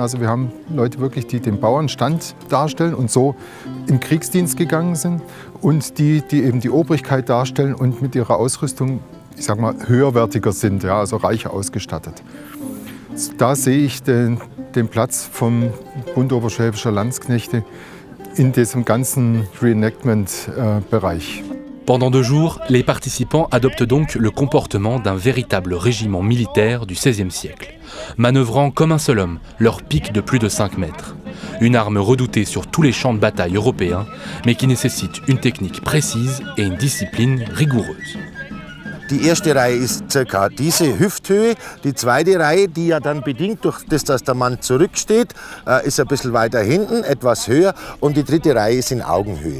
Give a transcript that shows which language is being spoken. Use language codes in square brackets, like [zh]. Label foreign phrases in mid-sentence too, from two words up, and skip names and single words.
[de] Also wir haben Leute wirklich, die den Bauernstand darstellen und so im Kriegsdienst gegangen sind und die eben die Obrigkeit darstellen und mit ihrer Ausrüstung ich sag mal, höherwertiger sind, ja, also reicher ausgestattet. Da sehe ich den Platz vom Bund Oberschwäbischer Landsknechte in diesem ganzen Reenactment-Bereich. [fr] Pendant 2 jours, les participants adoptent donc le comportement d'un véritable régiment militaire du XVIe siècle, manœuvrant comme un seul homme, leur pique de plus de 5 mètres. Une arme redoutée sur tous les champs de bataille européens, mais qui nécessite une technique précise et une discipline rigoureuse. [de] Die erste Reihe ist circa diese Hüfthöhe, die zweite Reihe, die ja dann bedingt durch das, dass der Mann zurücksteht, ist ein bisschen weiter hinten, etwas höher und die dritte Reihe ist in Augenhöhe.